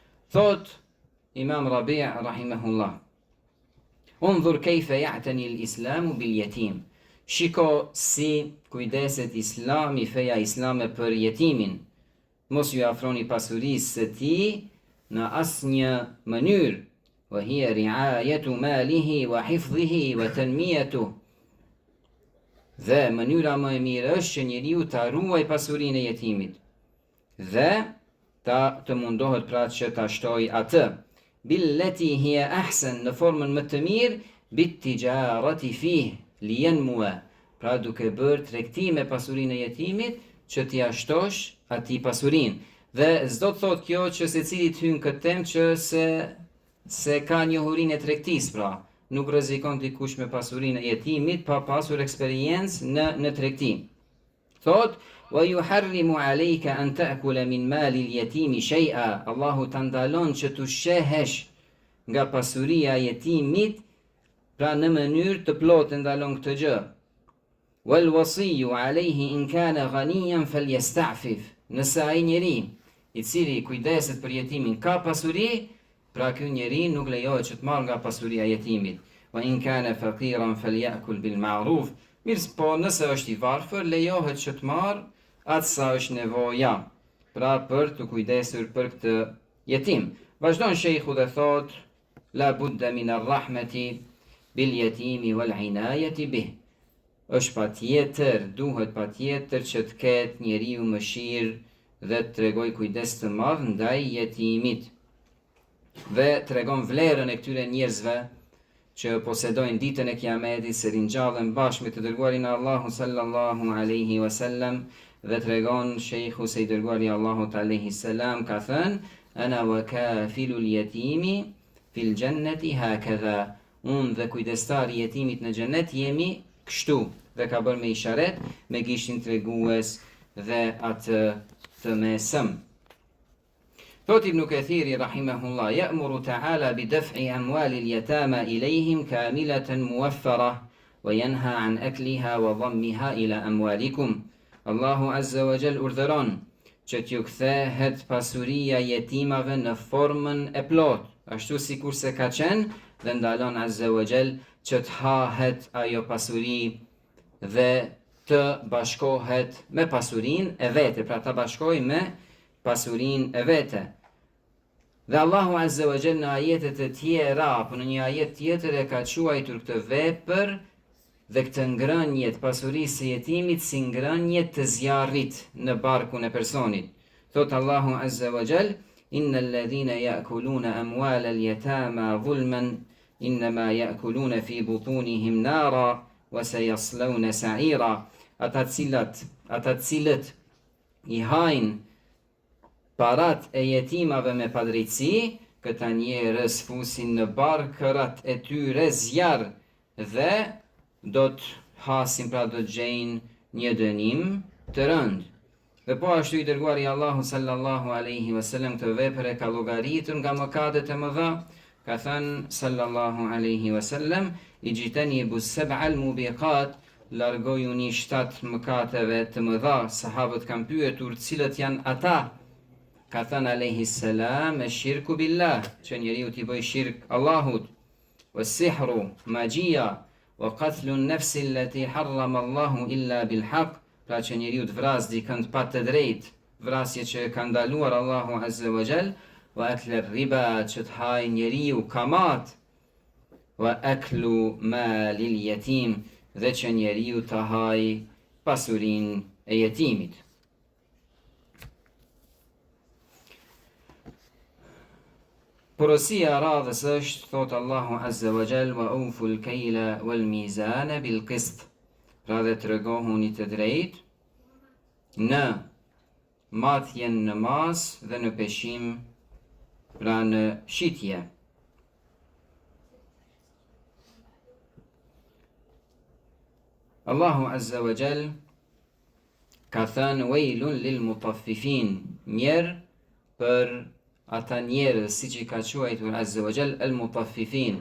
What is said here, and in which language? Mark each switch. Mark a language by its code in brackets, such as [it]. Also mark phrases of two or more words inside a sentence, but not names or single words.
[ar] Thot الإمام ربيع رحمه الله، انظر كيف يعتني الإسلام باليتيم. [sq] Shiko si kujdeset islami, feja islame për jetimin. Mos ju afroni pasurisë së tij në asnjë mënyrë. [ar] وهي رعاية ماله وحفظه وتنميته. [sq] Dhe mënyra më e mirë është që njeriu ta ruaj pasurinë e jetimit dhe të mundohet pra që ta shtojë atë. [ar] بالتي هي أحسن, [sq] në formën më të mirë, [ar] بالتجارة فيه لينمو, [sq] pra duke bërë tregti me pasurinë e jetimit që t'i shtosh atij pasurinë. Dhe s'do të thotë kjo që secili të hyn këtë temë që se ka njohurinë e tregtisë, pra nuk rrezikon dikush me pasurinë e jetimit pa pasur eksperiencë në tregti. [ar] Thot ويحرم عليك أن تأكل من مال اليتيم شيئا. [sq] Allahu të ndalon që të shehesh nga pasuria e jetimit, pra në mënyrë të plotë ndalon këtë gjë. [ar] والوصي عليه إن كان غنيا فليستعفف. [sq] Nëse ai njeri i cili kujdeset për jetimin ka pasuri, pra ky njeri nuk lejohet që të marrë nga pasuria e jetimit. [ar] وإن كان فقيرا فليأكل بالمعروف. [sq] Mirë, po nëse është i varfër, lejohet që të marrë atë sa është nevoja, pra për të kujdesur për këtë jetim. Vazhdon shejhu dhe thot, [ar] لا بد من الرحمة باليتيم والعناية به. [sq] Është patjetër, duhet patjetër që të ketë njeriu mëshirë dhe të tregoj kujdes të madh ndaj jetimit. Dhe tregon vlerën e këtyre njerëzve që posedojnë ditën e Kiametit, se ringjallen bashkë me të dërguarin e Allahut [ar] صلى الله عليه وسلم, [sq] dhe tregon shejhu se i dërguari Allahut [ar] عليه السلام [sq] ka thënë, [ar] أنا وكافل اليتيم في الجنة هكذا. [sq] Unë dhe kujdestari i jetimit në xhenet jemi kështu, dhe ka bërë me isharet me gishtin tregues dhe atë të mesëm. Thot Ibn Kathiri rahimahullah, [ar] يأمر تعالى بدفع أموال اليتامى إليهم كاملة موفرة وينهى عن أكلها وضمها إلى أموالكم. [sq] Allahu [ar] عز وجل [sq] urdhëron që t'ju kthehet pasuria jetimave në formën e plot, ashtu sikur se ka qenë, dhe ndalon [ar] عز وجل [sq] që të hahet ajo pasuri dhe të bashkohet me pasurinë e vete, pra të bashkoj me pasurinë e vete. Dhe Allahu [ar] عز وجل [sq] në ajetet e tjera, apo në një ajet tjetër e ka quajtur këtë vepër dhe këtë ngrënje të pasurisë së jetimit si ngrënje të zjarrit në barkun e personit. Thot Allahu [ar] عز وجل, إن الذين يأكلون أموال اليتامى ظلما إنما يأكلون في بطونهم نارا وسيصلون سعيرا. [sq] Ata cilët i hajnë parat e jetimave me padrejtësi, këta njerëz fusin në barkërat e tyre zjarr dhe do të hasin, pra do të gjejnë një dënim të rënd. Dhe po ashtu i dërguari Allahu [ar] صلى الله عليه وسلم [sq] këtë vepër e ka llogaritur nga mëkatet e mëdha, ka thënë [ar] صلى الله عليه وسلم, اجتنبوا السبع الموبقات, [sq] largojuni 7 mëkateve të mëdha. Sahabët kanë pyetur cilët janë ata. Ka thënë [ar] عليه السلام, الشرك بالله, [sq] që njeriu t'i bëj shirk Allahut, [ar] والسحر, [sq] magjia, [ar] وقتل النفس التي حرم الله إلا بالحق, [sq] pra që njeriu të vrasë dikën pa të drejtë, vrasje që ka ndaluar Allahu [ar] عز وجل, وأكل الربا, [sq] që të hajë njeriu kamat, [ar] وأكل مال اليتيم, [sq] dhe që njeriu të hajë pasurinë e jetimit. Porosia radhës është, thot Allahu [ar] عز وجل, وأوفوا الكيل والميزان بالقسط, [sq] pra dhe të regohuni të drejt në matjen në mas dhe në peshim, pra në shitje. Allahu [ar] عز وجل [sq] ka thënë, [ar] ويل للمطففين, [sq] mjerë për ata njerëz, si që i ka quajtur [ar] عز وجل المطففين.